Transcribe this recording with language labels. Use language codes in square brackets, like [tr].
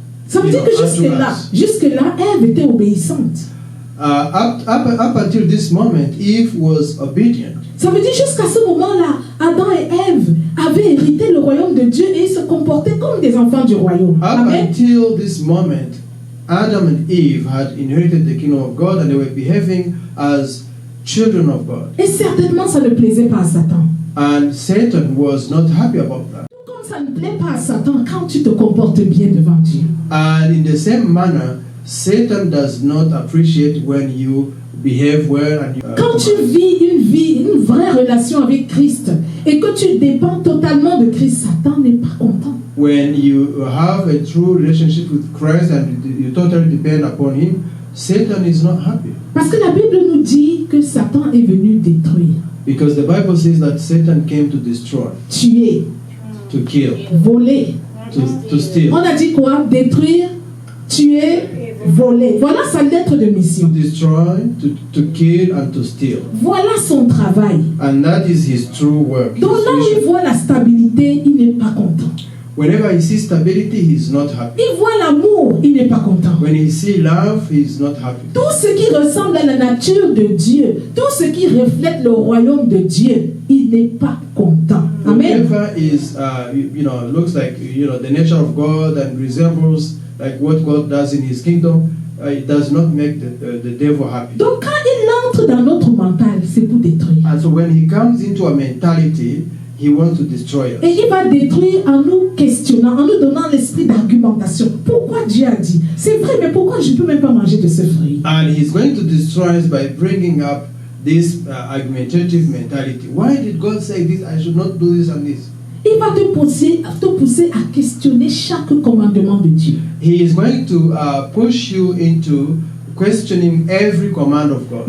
[fr] Ça veut dire que jusque-là, Ève était obéissante. [en] Up until this moment, Eve was obedient. [fr] Ça veut dire jusqu'à ce moment-là, Adam et Ève avaient hérité le royaume de Dieu et ils se comportaient comme des enfants du royaume. [en] Amen. Until this moment, Adam and Eve had inherited the kingdom of God and they were behaving as children of God. [fr] Et certainement, ça ne plaisait pas à Satan. [en] And Satan was not happy about that. [fr] Comme ça ne plaît pas à Satan quand tu te comportes bien devant Dieu. [en] And in the same manner, Satan does not appreciate when you behave well and [fr] quand tu vis une vraie relation avec Christ et que tu dépends totalement de Christ, Satan n'est pas content. [en] When you have a true relationship with Christ and you totally depend upon Him, Satan is not happy. [fr] Parce que la Bible nous dit que Satan est venu détruire. [en] Because the Bible says that Satan came to destroy, [fr] tuer, [en] to kill, [fr] voler. [en] to steal. [fr] On a dit quoi? Détruire, tuer, voler. Voilà sa lettre de [en] To [fr] mission. [en] destroy, to kill, and to steal. [fr] Voilà son travail. [en] And that is his true work. his [fr] Donc là où il [en] mission. [fr] voit la stabilité, il n'est pas content. [en] Whenever he sees stability, he's not happy. [fr] Il voit l'amour, il n'est pas content. [en] When he sees love, he's not happy. [fr] Tout ce qui ressemble à la nature de Dieu, tout ce qui reflète le royaume de Dieu, il n'est pas content. [en] Amen. Whatever is, looks like, the nature of God and resembles like what God does in His kingdom, it does not make the devil happy. [fr] Donc quand il entre dans notre mental, c'est pour détruire. [en] And so when he comes into a mentality, he wants to destroy us. [fr] Et il va détruire en nous questionnant, en nous donnant l'esprit d'argumentation. Pourquoi Dieu a dit? C'est vrai, mais pourquoi je ne peux même pas manger de ce fruit? [en] And he's going to destroy us by bringing up this argumentative mentality. Why did God say this? I should not do this and this. [fr] Il va te pousser à questionner chaque commandement de Dieu. [en] He is going to push you into questioning every command of God.